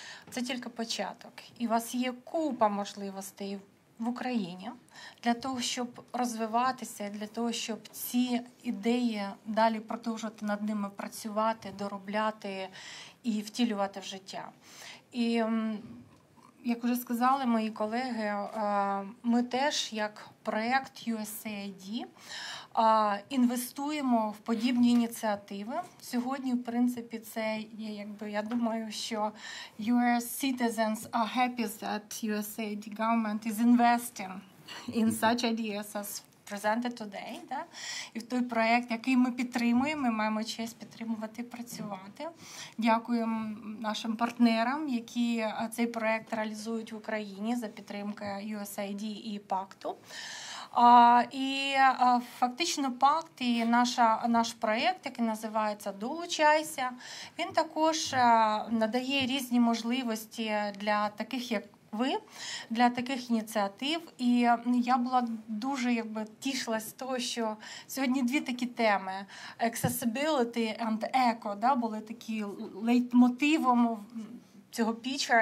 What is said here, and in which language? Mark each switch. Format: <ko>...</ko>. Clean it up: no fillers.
<uk>Це тільки початок. І у вас є купа можливостей в Україні для того, щоб розвиватися, для того, щоб ці ідеї далі продовжувати над ними працювати, доробляти і втілювати в життя. І, як вже сказали мої колеги, ми теж, як проєкт USAID, інвестуємо в подібні ініціативи. Сьогодні, в принципі, це я думаю, що</uk> <en>US citizens are happy that USAID government is investing in such ideas as presented today.</en> <uk>Да? І в той проєкт, який ми підтримуємо, ми маємо честь підтримувати і працювати. Дякуємо нашим партнерам, які цей проєкт реалізують в Україні за підтримки USAID і Пакту. І фактично Пакт і наш проєкт, який називається «Долучайся», він також надає різні можливості для таких, як ви, для таких ініціатив. І я була дуже тішилась з того, що сьогодні 2 такі теми –</uk> <en>accessibility and eco,</en> <uk>да, були такі лейтмотивом цього піча.</uk>